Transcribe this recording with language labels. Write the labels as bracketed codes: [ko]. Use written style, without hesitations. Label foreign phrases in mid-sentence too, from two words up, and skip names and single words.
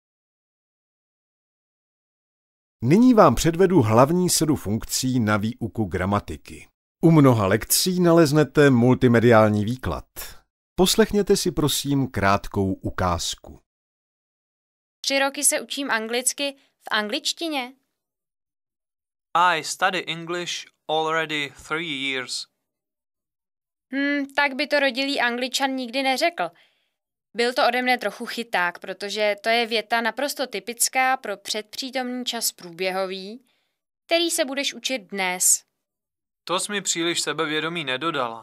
[cs] Nyní vám předvedu hlavní sadu funkcí na výuku gramatiky. U mnoha lekcí naleznete multimediální výklad. Poslechněte si prosím krátkou ukázku. 3 roky se učím anglicky v angličtině. [en] I study English already 3 years. [cs] Tak by to rodilý Angličan nikdy neřekl. Byl to ode mne trochu chyták, protože to je věta naprosto typická pro předpřítomný čas průběhový, který se budeš učit dnes. To jsi mi příliš sebevědomí nedodala.